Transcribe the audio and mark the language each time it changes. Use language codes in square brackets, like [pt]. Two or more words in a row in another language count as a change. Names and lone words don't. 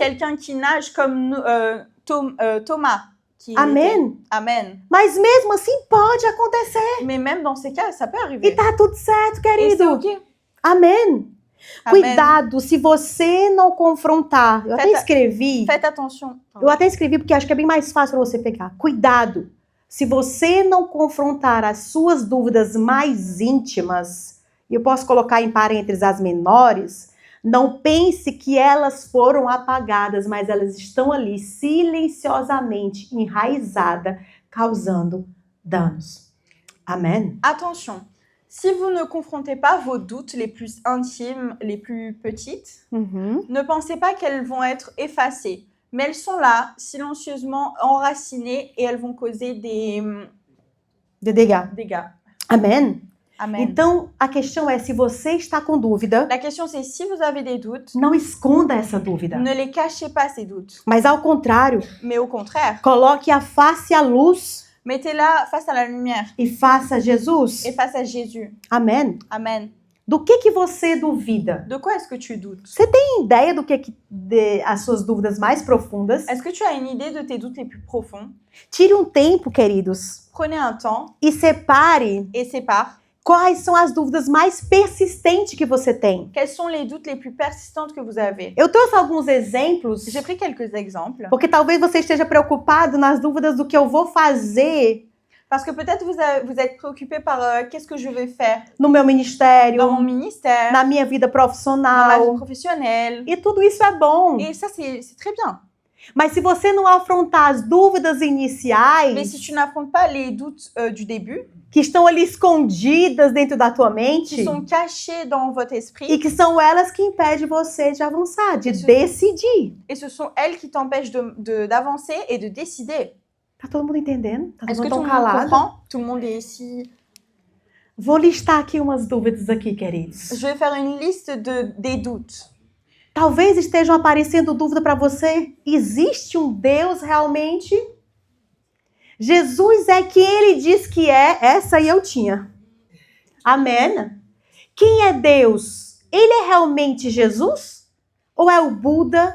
[fr] quelqu'un qui nage comme Thomas. Qui Amen. était- Amen. [pt] Mas mesmo assim pode acontecer. [fr] Mais même dans ces cas, ça peut [pt] E [fr] arriver. [pt] tá tudo certo, [fr] Et c'est [pt] querido. [fr] ok. [pt] Amém. [fr] Amen. [pt] Cuidado, se você não confrontar. Eu até [fr] Faites- [pt] escrevi. [fr] Faites attention. [pt] Eu até escrevi porque acho que é bem mais fácil para você pegar. Cuidado. Se você não confrontar as suas dúvidas mais íntimas, e eu posso colocar em parênteses as menores, não pense que elas foram apagadas, mas elas estão ali silenciosamente enraizadas, causando danos. Amém? [fr] Attention. Si vous ne confrontez pas vos doutes les plus intimes, les plus petites, Uhum. ne pensez pas qu'elles vont être effacées. Mais elles sont là, silencieusement enracinées, et elles vont causer des Dedega. dégâts. [pt] Amém? [fr] Amen. [pt] Então, a questão é, se você está com dúvida, [fr] La question c'est, si vous avez des doutes, [pt] não esconda essa dúvida. [fr] ne les cachez pas ces doutes. [pt] Mas, ao contrário, [fr] Mais au contraire, [pt] coloque a face à luz [fr] mettez-la face à la lumière [pt] e faça Jesus. [fr] et face à Jésus. [pt] Amém? [fr] Amen. [pt] Do que você duvida? [fr] De quoi est-ce que tu doutes? [pt] Tem ideia do que as suas dúvidas mais profundas? [fr] Est-ce que tu as une idée de tes doutes les plus profonds? [pt] Tire um tempo, queridos, [fr] Prenez un temps [pt] e separe [fr] et sépare. [pt] quais são as dúvidas mais persistentes que você tem. [fr] Quels sont les doutes les plus persistantes que vous avez? [pt] Eu trouxe alguns exemplos, [fr] J'ai pris quelques exemples. [pt] porque talvez você esteja preocupado nas dúvidas do que eu vou fazer [fr] Parce que peut-être vous êtes préoccupé par qu'est-ce que je vais faire [pt] no meu ministério, [fr] dans mon ministère, [pt] na minha vida [fr] dans ma vie [pt] profissional. [fr] professionnelle. [pt] E tudo isso é bom. [fr] Et ça, c'est très bien. [pt] Mas se você não afrontar as dúvidas [fr] Mais [pt] iniciais, [fr] si tu n'affrontes pas les doutes du début, [pt] que estão ali escondidas dentro da tua mente, [fr] qui sont cachés dans votre esprit, [pt] e que são elas que impedem você de avançar, de Isso. decidir. [fr] et ce sont elles qui t'empêchent d'avancer et de décider. [pt] Tá todo mundo entendendo? Tá todo [fr] Est-ce que [pt] mundo [fr] tout [pt] tão [fr] le monde [pt] calado? [fr] comprend? Tout le monde est ici. [pt] Vou listar aqui umas dúvidas aqui, queridos. [fr] Je vais faire une liste des doutes. [pt] Talvez estejam aparecendo dúvida para você. Existe um Deus realmente? Jesus é quem ele diz que é. Essa aí eu tinha. Amém? Quem é Deus? Ele é realmente Jesus? Ou é o Buda?